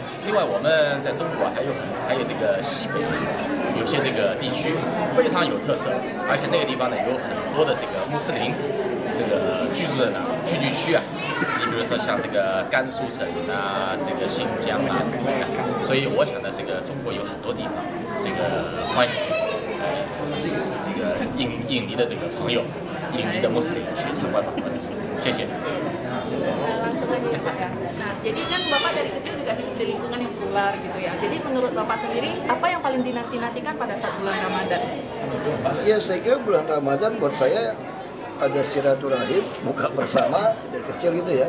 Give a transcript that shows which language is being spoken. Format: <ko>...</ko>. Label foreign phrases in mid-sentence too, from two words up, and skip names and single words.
<zh>另外，我们在中国还有这个西北，有些这个地区非常有特色，而且那个地方呢有很多的这个穆斯林这个居住的聚居区比如说像这个甘肃省啊，这个新疆啊，所以我想呢，这个中国有很多地方，这个欢迎这个印尼的这个朋友，印尼的穆斯林去参观访问。谢谢。</zh> <id>Nah, jadi kan Bapak dari kecil juga hidup di lingkungan yang plural gitu ya. Jadi menurut Bapak sendiri, apa yang paling dinanti-nantikan pada saat bulan Ramadan? Ya, saya kira bulan Ramadan buat saya ada silaturahim, buka bersama dari kecil gitu ya.</id>